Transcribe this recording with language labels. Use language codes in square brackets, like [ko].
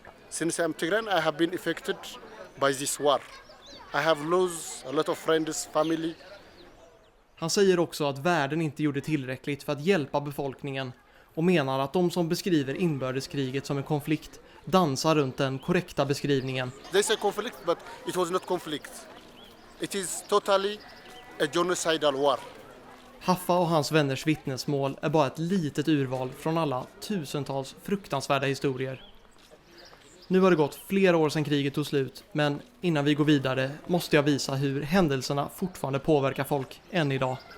[en] Since I'm Tigrayan, I have been affected by this war. I have lost a lot of friends, family. [sv] Han säger också att världen inte gjorde tillräckligt för att hjälpa befolkningen och menar att de som beskriver inbördeskriget som en konflikt dansar runt den korrekta beskrivningen. [en] They say conflict, but it was not conflict. It is totally a genocidal war. [sv] Haffa och hans vänners vittnesmål är bara ett litet urval från alla tusentals fruktansvärda historier. Nu har det gått flera år sedan kriget tog slut, men innan vi går vidare måste jag visa hur händelserna fortfarande påverkar folk än idag.